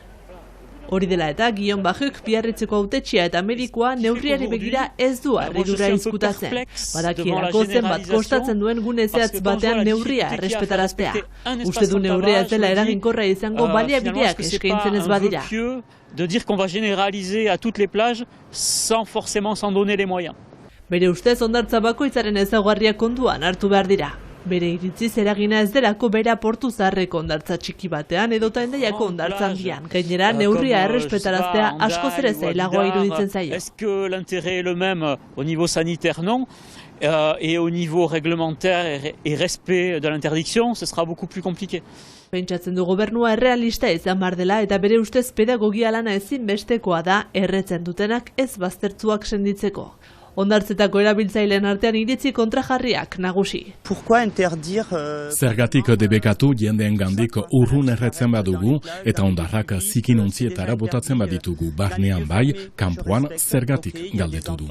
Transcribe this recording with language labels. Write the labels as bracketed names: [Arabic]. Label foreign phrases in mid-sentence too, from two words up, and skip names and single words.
[Basque] Hori dela eta Guillaume Bajuk Biarritzeko hautetxea eta medikoa neurriari begira ez du harridura izkutatzen. Badakielako zenbat kostatzen duen gune zehatz batean neurria errespetaraztea. Uste du neurria ez dela eraginkorra izango baliabideak eskaintzen ez badira. [French] De dire qu'on va généraliser à toutes les plages sans forcément s'en donner les moyens. [Basque] Bere ustez hondartza bakoitzaren ezaugarriak kontuan hartu behar dira. Bere iritziz eragina ez delako bera Portu Zaharreko hondartza txiki batean edota Hendaiako hondartza handian. Gainera, neurria errespetaraztea askoz ere zailagoa iruditzen zaio. [French] Est-ce que l'intérêt est le même au niveau sanitaire? Non. Et au niveau réglementaire et respect de l'interdiction, ce sera beaucoup plus compliqué. [Basque] Pentsatzen du gobernua errealista izan behar dela eta bere ustez pedagogia lana ezinbestekoa da erretzen dutenak ez baztertzuak senditzeko. Hondartzetako erabiltzaileen artean iritzi kontrajarriak nagusi. Zergatik debekatu jendeen gandik urrun erretzen badugu eta hondarrak zikinontzietara botatzen baditugu barnean bai, kanpoan zergatik galdetu du.